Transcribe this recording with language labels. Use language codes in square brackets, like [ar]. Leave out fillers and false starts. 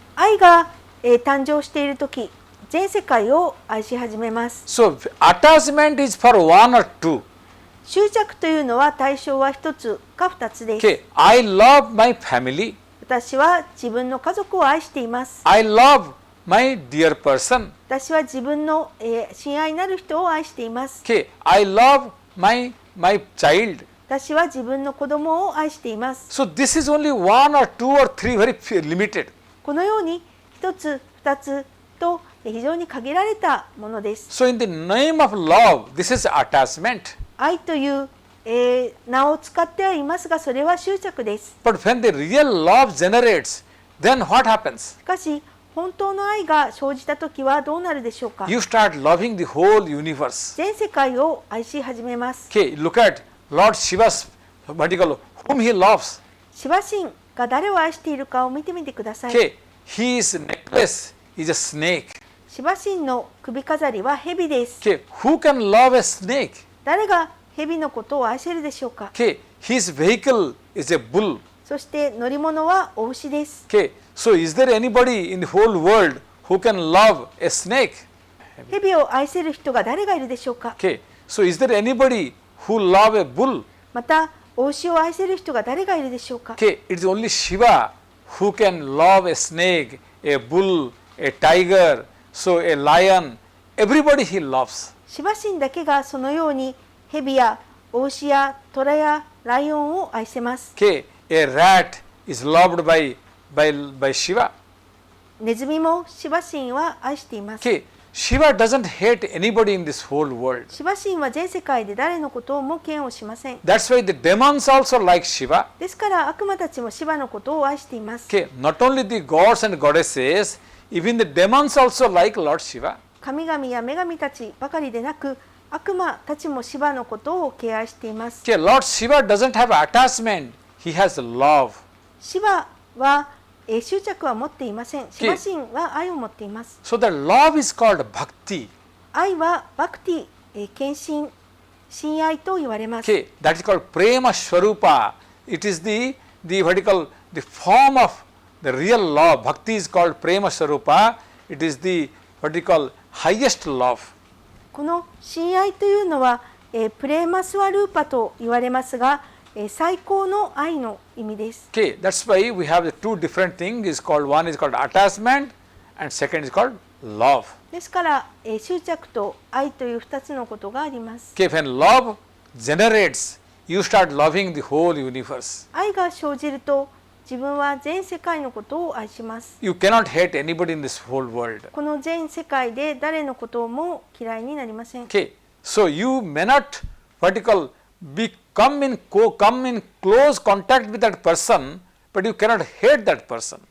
[ja] 愛が、誕生しているとき、全世界を愛し始めます。 [en] So attachment is for one or two. [ja] 執着というのは対象は1つか2つです。 [en] Okay. I love my family. [ja] 私は自分の家族を愛しています。 [en] I love my dear person. [ja] 私は自分の、親愛なる人を愛しています。 [en] Okay. I love my child. [ja] 私は自分の子供を愛しています。 [en] So this is only one or two or three, very limited. [ja] このように1つ2つと非常に限られたものです。 [en] So in the name of love, this is attachment. [ja] 愛という、名を使ってはいますが、それは執着です。 [en] But when the real love generates, then what happens? [ja] しかし本当の愛が生じたときはどうなるでしょうか。 [en] You start loving the whole universe. [ja] 全世界を愛し始めます。 [en] Okay, look at Lord Shiva's vertical, whom he loves. [ja] シバ神が誰を愛しているかを見てみてください。 [en] Okay, his necklace is a snake. [ja] シバ神の首飾りは蛇です。 [en] Okay, who can love a snake? [ja] 誰が蛇のことを愛せるでしょうか。 [en] Okay, his vehicle is a bull. [ja] そして乗り物はお牛です。 [en] Okay, so is there anybody in the whole world who can love a snake? [ja] 蛇を愛せる人が誰がいるでしょうか。 [en] Okay, so is there anybody who love a bull? [ja] またお牛を愛せる人が誰がいるでしょうか。 [en] Okay, it is only Shiva who can love a snake, a bull, a tiger, so a lion. Everybody he loves. [ja] シバ神だけがそのように蛇やお牛や虎やライオンを愛せます。 [en] Okay, a rat is loved by Shiva. [ja] ネズミもシバ神は愛しています。 [en] Okay, Shiva doesn't hate anybody in this whole world. [ja] シバ神は全世界で誰のことをも嫌悪しません。 [en] That's why the demons also like Shiva. [ja] ですから悪魔たちもシバのことを愛しています。 [en] Okay, not only the gods and goddesses, even the demons also like Lord Shiva. [ja] 神々や女神たちばかりでなく、悪魔たちもシバのことを敬愛しています。 [en] Okay, Lord Shiva doesn't have attachment. He has love. [ja] シバは、執着は持っていません。シマシンは愛を持っています。 [en] So the love is called bhakti. [ja] 愛はバクティ、献身、親愛と言われます。 [en] Okay, that is called prema swarupa. It is the form of the real love. Bhakti is called prema swarupa. It is the what we call highest love. [ja] この親愛というのは、プレーマスワルーパと言われますが、最高の愛の意味です。 [en] Okay, that's why we have the two different things. Is called one is called attachment, and second is called love. [ja] ですから、執着と愛という2つのことがあります。 [en] Okay, when love generates, you start loving the whole universe. [ja] 愛が生じると、自分は全世界のことを愛します。 [en] You cannot hate anybody in this whole world. [ja] この全世界で誰のことも嫌いになりません。 [en] Okay, so you may not what you call come in close contact with that person, but you cannot hate that person.